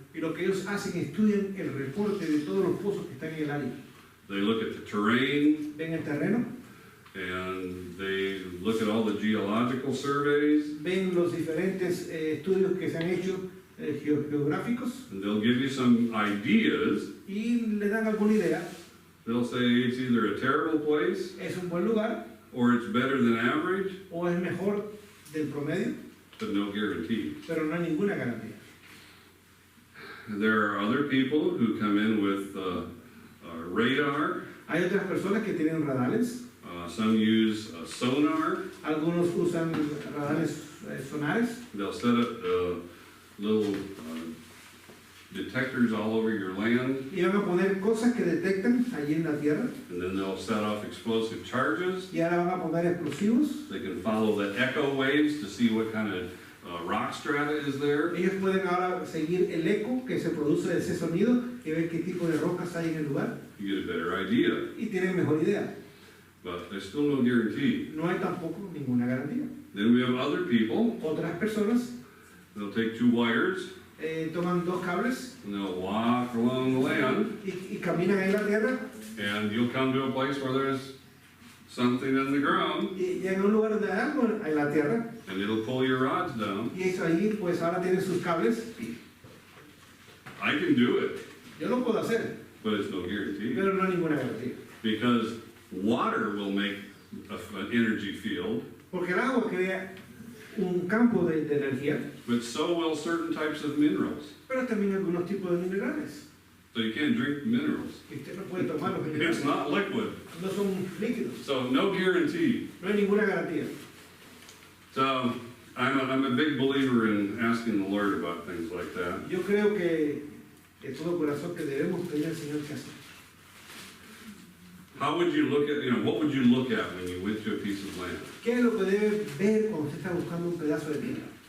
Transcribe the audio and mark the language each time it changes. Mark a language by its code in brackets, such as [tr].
[es] y lo que ellos hacen estudian el reporte de todos los pozos que están en el área. [en] They look at the terrain, [es] Ven el terreno, [en] and they look at all the geological surveys, [es] ven los diferentes estudios que se han hecho geográficos [en] and they'll give you some ideas. [es] y le dan alguna idea. [en] They'll say it's either a terrible place, [es] Es un buen lugar [en] or it's better than average, [es] o es mejor del promedio, [en] but no guarantee. [es] pero no hay ninguna garantía. [en] There are other people who come in with radar. [es] Hay otras personas que tienen radares, [en] Some use sonar. [es] algunos usan radares sonares. [en] They'll set up little detectors all over your land, [es] Y van a poner cosas que detectan allí en la tierra [en] and then they'll set off explosive charges. [es] y ahora van a poner explosivos. [en] They can follow the echo waves to see what kind of rock strata is there. [es] Ellos pueden ahora seguir el eco que se produce de ese sonido y ver qué tipo de rocas hay en el lugar [en] You get a better idea, [es] y tienen mejor idea. [en] but there's still no guarantee. [es] No hay tampoco ninguna garantía. [en] Then we have other people. [es] Otras personas [en] They'll take 2 wires [es] toman 2 cables [en] and they'll walk along the land, [es] y caminan en la tierra [en] and you'll come to a place where there's something in the ground, [es] y llegan a un lugar de algo en la tierra [en] and it'll pull your rods down. [es] y eso ahí pues ahora tienen sus cables. [en] I can do it, [es] Yo lo puedo hacer, [en] but it's no guarantee. [es] pero no hay ninguna garantía. [en] Because water will make an energy field, [es] Porque el agua crea un campo de energía, [en] but so will certain types of minerals. [es] pero también algunos tipos de minerales. [en] So you can't drink the minerals. [es] Y usted no puede tomar los [en] It's [es] minerales, [en] not liquid, [es] no son líquidos, [en] so no guarantee. [es] no hay ninguna garantía. [en] So I'm a big believer in asking the Lord about things like that. [es] Yo creo que de todo corazón que debemos pedir al Señor que hacer. [en] How would you look at, what would you look at when you went to a piece of land? [es] ¿Qué es lo que debe ver cuando usted está buscando un pedazo de tierra?